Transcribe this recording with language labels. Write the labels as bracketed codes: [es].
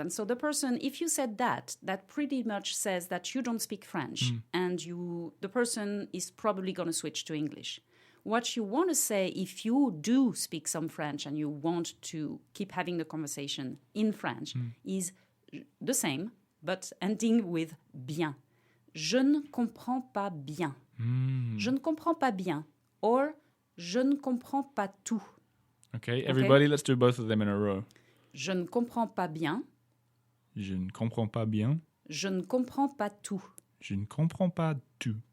[en] And so the person, if you said that pretty much says that you don't speak French and the person is probably going to switch to English. What you want to say, if you do speak some French and you want to keep having the conversation in French, is the same, but ending with bien. [fr] Je ne comprends pas bien. Je ne comprends pas bien. Or, je ne comprends pas tout. [en] Okay, everybody, let's do both of them in a row. [fr] Je ne comprends pas bien. Je ne comprends pas bien. Je ne comprends pas tout. Je ne comprends pas tout.